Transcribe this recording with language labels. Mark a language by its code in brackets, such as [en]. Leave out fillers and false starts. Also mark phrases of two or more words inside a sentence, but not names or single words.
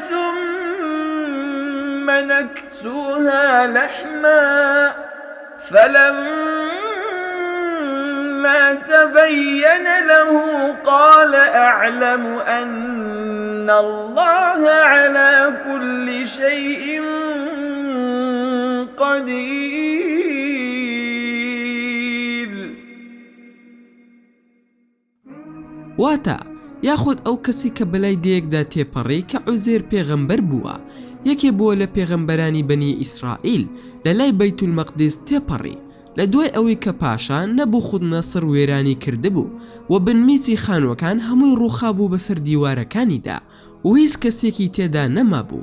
[ar] ثم نكسوها لحما فلما تبين له قال أعلم أن الله على كل شيء قدير. [ckb] واتە یاخود ئەو کەسی کە بەلای دەیەکدا تێپەڕی کە عوزێر پێغەمبەر بووە، یەکێ بووە لە پێغەمبەرانی بەنی ئیسرائیل لە لای بەیت المەقدس تێپەڕی لە دوای ئەوەی کە پاشان نەبوو خود نەسر وێرانی کردبوو و بنمیچی خانوەکان هەمووی ڕووخابوو بەسەر دیوارەکانیدا و هیچ کەسێکی تێدا نەمابوو.